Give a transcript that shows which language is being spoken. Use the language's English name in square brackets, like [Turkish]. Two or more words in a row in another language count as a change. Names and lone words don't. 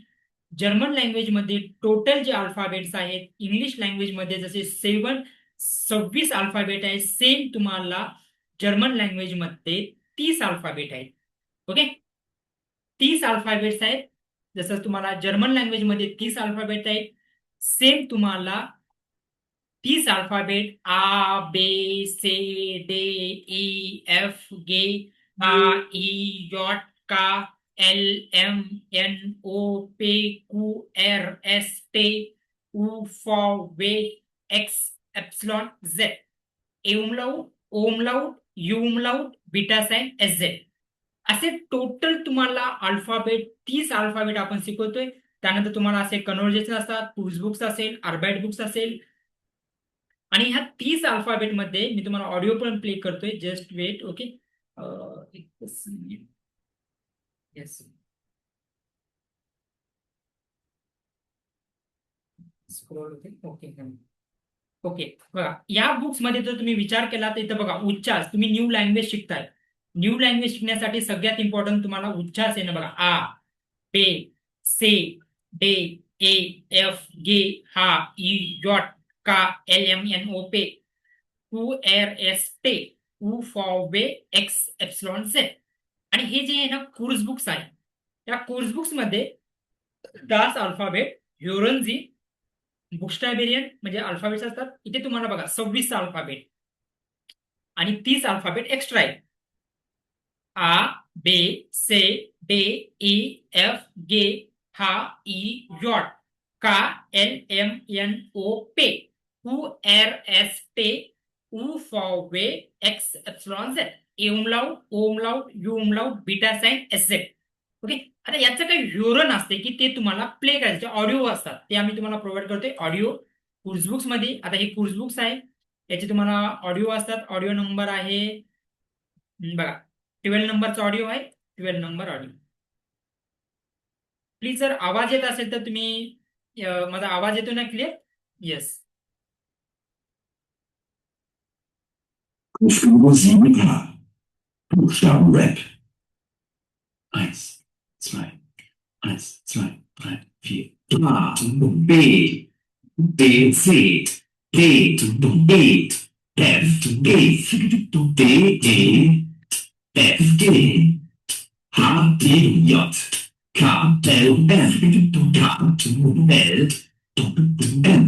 [English] German language [Marathi] मध्ये टोटल जे अल्फाबेट्स आहेत [English] English language [Marathi] मध्ये जसे 26 अल्फाबेट आहेत सेम तुम्हाला [English] German language [Marathi] मध्ये 30 अल्फाबेट आहेत. ओके. 30 अल्फाबेट्स आहेत. जसं तुम्हाला [English] German language [Marathi] मध्ये 30 अल्फाबेट आहेत सेम तुम्हाला 30 अल्फाबेट आ [German] B C D E F G H I J K L M N O P Q R S T U V W X Ypsilon Z Ä-Umlaut Ö-Umlaut Ü-Umlaut Beta Zeichen Es Zett [Marathi] असे टोटल तुम्हाला अल्फाबेट 30 अल्फाबेट आपण शिकवतोय. त्यानंतर तुम्हाला असे कन्व्हर्जेशन असतात [English] tools books [Marathi] असेल अर्बाईट बुक्स असेल. आणि ह्या 30 अल्फाबेट मध्ये मी तुम्हाला ऑडिओ पण प्ले करतोय. [English] Just wait. Okay. Yes. [Marathi] स्क्रोल होते. ओके. ओके. बघा या बुक्स मध्ये जर तुम्ही विचार केला तर इथं बघा उच्चार तुम्ही [English] new language [Marathi] शिकताय. [English] new language [Marathi] शिकण्यासाठी सगळ्यात इम्पॉर्टंट तुम्हाला उच्चार येणं बघा [German] A B C D E F G H I J K L M N O P Q R S T U V W X Ypsilon Z. [Marathi] आणि हे जे आहे ना [English] course books [Marathi] आहे त्या [English] course books [Marathi] मध्ये 10 अल्फाबेट ह्युरनजी बुक्स्टॅबेरियन म्हणजे अल्फाबेट्स असतात. इथे तुम्हाला बघा 26 अल्फाबेट आणि 30 अल्फाबेट एक्स्ट्रा आहेत. [German] A B C D E F G H I J K L M N O P Q R S T U V W X Ypsilon Z Ä-Umlaut Ö-Umlaut Ü-Umlaut Beta Zeichen Es Zett. ओके. [Marathi] आता याचं काही विवरण असते की ते तुम्हाला प्ले करायचे ऑडिओ असतात ते आम्ही तुम्हाला प्रोव्हाइड करतोय [English] audio books [Marathi] मध्ये. आता हे बुक्स आहे याचे तुम्हाला ऑडिओ असतात. ऑडिओ नंबर आहे बघा 12 नंबरचा ऑडिओ आहे. 12 नंबर ऑडिओ. प्लीज जर आवाज येत असेल तर तुम्ही माझा आवाज येतो ना क्लिअर. येस. [German] Stufe 7a. Buchstabenrap. 1, 2, 1, 2, 3, 4. A, B, B, C, D, E, F, G, D, E, F, G, H, I, J, K, L, M, K, L, M.